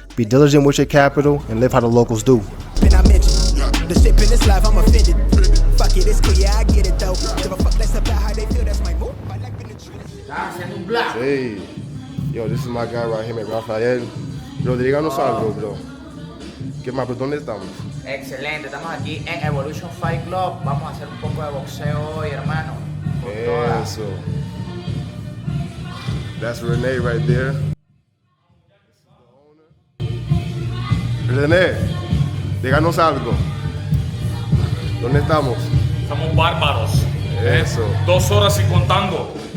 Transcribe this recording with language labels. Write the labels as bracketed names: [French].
[English] Be diligent with your capital and live how the locals do. Then I mentioned the shit in this life, I'm offended. Fuck it, it's cool, yeah, I get it though. Give a fuck less about how they feel, that's my move. I like being the truth. Hey, yo, this is my guy right here, man, Rafael. [Spanish] Bro, díganos algo, bro. ¿Qué más? ¿Dónde estamos? Excelente, estamos aquí en Evolution Fight Club. Vamos a hacer un poco de boxeo hoy, hermano. Con todas. Eso. [English] That's Renee right there. [Spanish] René, díganos algo. ¿Dónde estamos? Estamos bárbaros. Eso. 2 horas y contando.